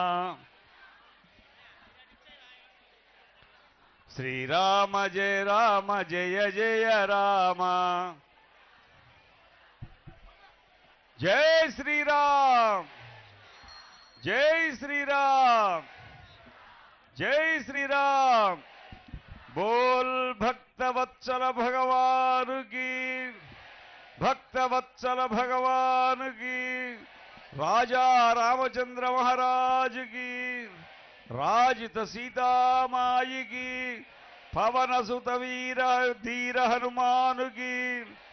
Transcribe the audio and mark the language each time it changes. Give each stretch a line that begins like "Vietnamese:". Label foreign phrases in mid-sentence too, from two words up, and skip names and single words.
Telugu: శ్రీరామ జయ రామ, జయ జయ రామ। జై శ్రీరామ్, జై శ్రీరామ్,
Hindi: जय श्री राम। बोल भक्तवत्सल भगवान की, भक्तवत्सल भगवान की। राजा रामचंद्र महाराज की, राजित सीता माई की, पवन सुत वीर धीर हनुमान की।